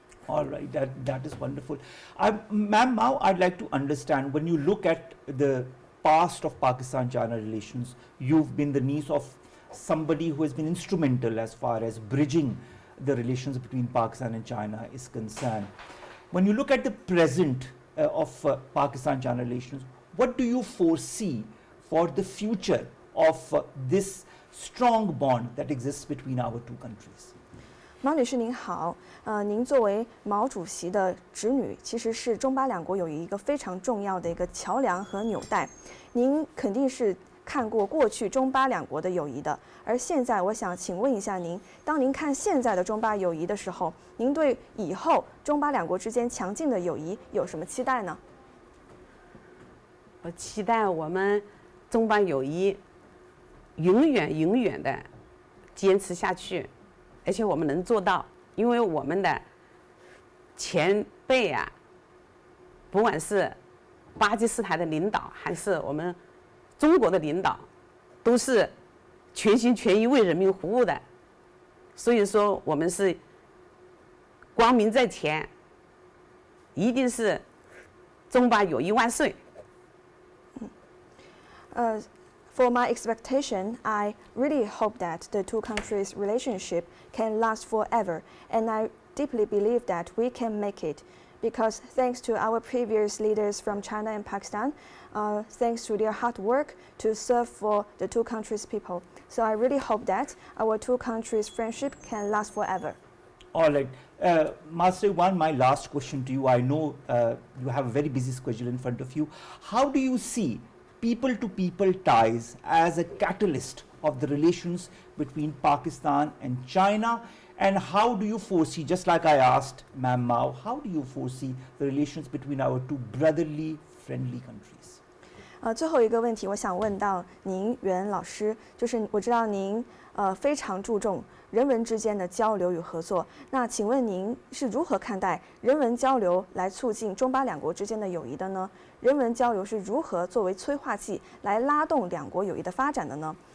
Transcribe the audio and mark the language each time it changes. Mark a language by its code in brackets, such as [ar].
[en] All right, that is wonderful. Ma'am, now I'd like to understand, when you look at the past of Pakistan-China relations, you've been the niece of somebody who has been instrumental as far as bridging the relations between Pakistan and China is concerned. When you look at the present of Pakistan-China relations, what do you foresee for the future of this strong bond that exists between our two countries? [zh] 毛女士您好，您作为毛主席的侄女，其实是中巴两国友谊一个非常重要的一个桥梁和纽带。您肯定是看过过去中巴两国的友谊的，而现在我想请问一下您，当您看现在的中巴友谊的时候，您对以后中巴两国之间强劲的友谊有什么期待呢？我期待我们中巴友谊永远的坚持下去。而且我们能做到，因为我们的前辈不管是巴基斯坦的领导，还是我们中国的领导，都是全心全意为人民服务的。所以说，我们是光明在前，一定是中巴友谊万岁。 [en] For my expectation, I really hope that the two countries' relationship can last forever, and I deeply believe that we can make it, because thanks to our previous leaders from China and Pakistan, thanks to their hard work to serve for the two countries' people. So I really hope that our two countries' friendship can last forever. All right. Master Yuan, my last question to you. I know you have a very busy schedule in front of you. How do you see people-to-people ties as a catalyst of the relations between Pakistan and China? And how do you foresee, just like I asked Ma'am Mao, how do you foresee the relations between our two brotherly, friendly countries? [zh] 最后一个问题，我想问到您袁老师，就是我知道您非常注重人文之间的交流与合作。那请问您是如何看待人文交流来促进中巴两国之间的友谊的呢？人文交流是如何作为催化剂来拉动两国友谊的发展的呢？